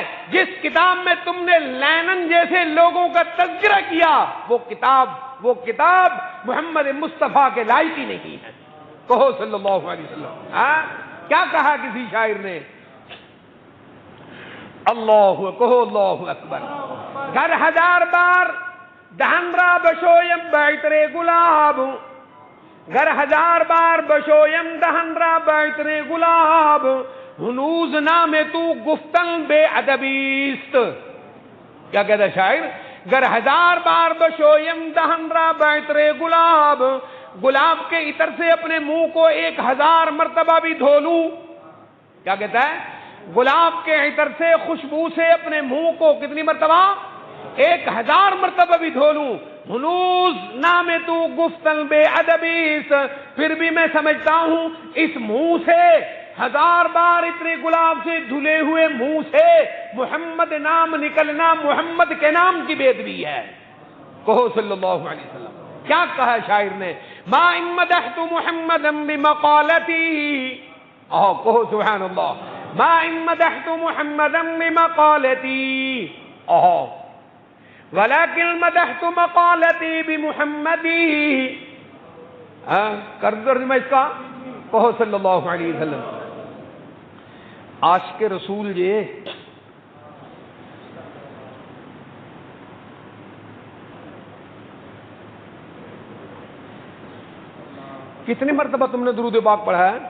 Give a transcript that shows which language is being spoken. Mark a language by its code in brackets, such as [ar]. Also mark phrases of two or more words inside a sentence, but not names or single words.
[ur] جس کتاب میں تم نے لینن جیسے لوگوں کا تذکرہ کیا، وہ کتاب محمد مصطفیٰ کے لائق ہی نہیں ہے، کہو [ar] صلی اللہ علیہ وسلم۔ [ur] کیا کہا کسی شاعر نے؟ اللہ، کہو [ar] اللہ اکبر۔ [fa] گر 1000 بار دہن را بشویم بیتر گلاب، گر 1000 بار بشویم دہن را بیتر گلاب، ہنوز نام تو گفتن بے ادبیست۔ [ur] کیا کہتا ہے شاعر؟ [fa] گر 1000 بار بشویم دہن را بیتر گلاب، [ur] گلاب کے عطر سے اپنے منہ کو 1000 مرتبہ بھی دھو لوں۔ کیا کہتا ہے؟ گلاب کے عطر سے، خوشبو سے اپنے منہ کو کتنی مرتبہ؟ 1000 مرتبہ بھی دھو لوں، [fa] ہنوز نام تو گفتن بے ادبیست، [ur] پھر بھی میں سمجھتا ہوں اس منہ سے 1000 بار اتنے گلاب سے دھلے ہوئے منہ سے محمد نام نکلنا محمد کے نام کی بے ادبی ہے، کہو [ar] صلی اللہ علیہ وسلم۔ [ur] کیا کہا شاعر نے؟ [ar] ما ان مدحت محمدا بمقالتی، [ur] کہو [ar] سبحان اللہ، ما ان مدحت محمدا بمقالتی، ولكن مدحت مقالتی بمحمدی۔ [ur] کر دو ترجمہ اس کا، کہو [ar] صلی اللہ علیہ وسلم۔ [ur] عاشق رسول جی کتنی مرتبہ تم نے درود پاک پڑھا ہے؟